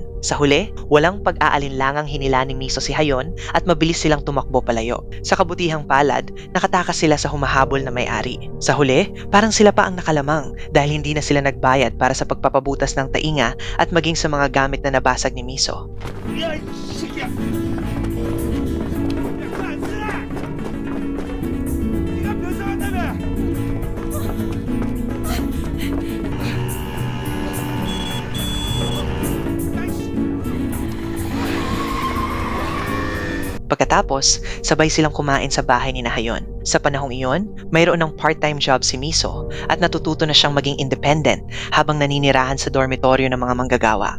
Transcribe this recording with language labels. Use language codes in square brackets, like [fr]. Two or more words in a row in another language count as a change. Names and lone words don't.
[tl] Sa huli, walang pag-aalinlangang hinila ni Miso si Hayon at mabilis silang tumakbo palayo. Sa kabutihang palad, nakatakas sila sa humahabol na may-ari. Sa huli, parang sila pa ang nakalamang dahil hindi na sila nagbayad para sa pagpapabutas ng tainga at maging sa mga gamit na nabasag ni Miso. [ko] 야, 이 새끼야! 안 쓰라! 네가 변상한다며! [tl] Pagkatapos, sabay silang kumain sa bahay ni Hayon. Sa panahong iyon, mayroon ng [en] part-time job [tl] si Miso at natututo na siyang maging independent habang naninirahan sa dormitoryo ng mga manggagawa.